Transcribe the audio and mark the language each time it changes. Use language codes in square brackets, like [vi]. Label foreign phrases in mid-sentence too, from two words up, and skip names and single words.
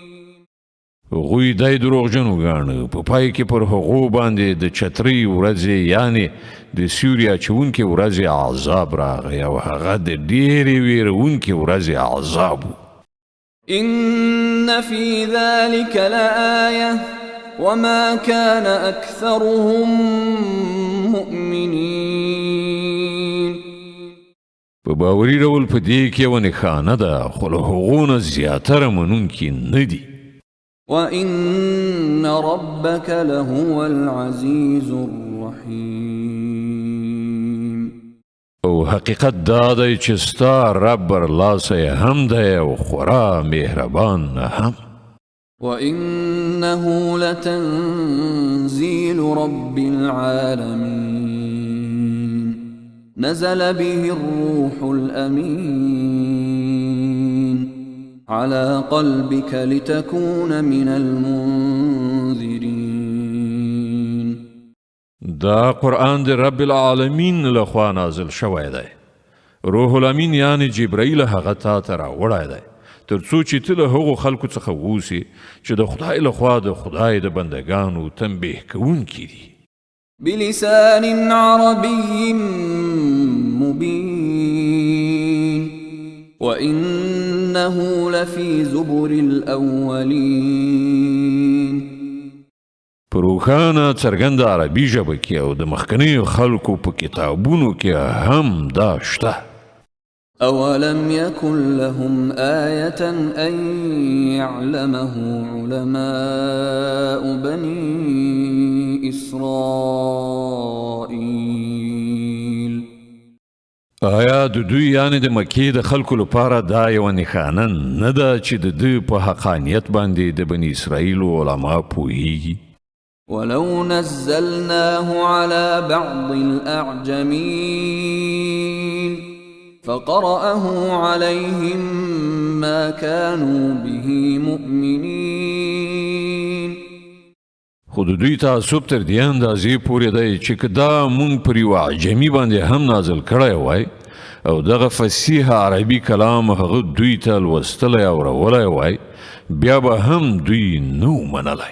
[ps] هغوی دای دروغجن وګاڼه په پای کې پر هغو باندې د چترۍ ورځې یعنې د سیوري اچونکې ورځې عذاب راغی او هغه د ډېرې ویرونکې ورځې عذاب و. [ar] إن في ذلك لآية وما كان أكثرهم مؤمنين. [ps] په باوري ډول په دې کې یوه نښانه ده خو له هغو نه زیاتره منونکي نه دي. [ar] وإن ربك لهو العزيز الرحيم. [ps] او حقیقت دا دی چې ستا رب برلاسی هم دی او خورا مهربان هم. [ar] وإنه لتنزيل رب العالمين نزل به الروح الأمين على قلبك لتكون من المنذرين. [ps] دا قرآن د [ar] رب العالمین [ps] لخوا نازل شوی دی. [ar] روح الامین [ps] یعنی جبرائیل هغه تا ته راوړی دی تر څو چې ته له هغو خلکو څخه اوسې چې د خدای لخوا د خدای د بندګانو تنبیه کوونکي دي. [ar] بلسان عربي مبين وإنه لفي زبر الأولين. [ps] په روښانه څرګنده عربي ژبه کې او د مخکنیو خلکو په کتابونو کې هم دا شته. [ar] أولم يكن لهم آية أن يعلمه علماء بني إسرائيل. [ps] آیا د دوی یعنی د مکې د خلکو لپاره دا یوه نښانه نه ده چې د دوی په حقانیت باندې د بني اسرائیلو علما پوهیږي؟ [ar] ولو نزلناه على بعض الأعجمين فقرأه عليهم ما كانوا به مؤمنين. [ps] خو د دوی تعصب تر دې اندازې پورې دی چې که دا مونږ پر یوه عجمي باندې هم نازل کړی وای او دغه فصیح عربي کلام هغه دوی ته لوستلی او اورولی وای بیا به هم دوی نو منلی.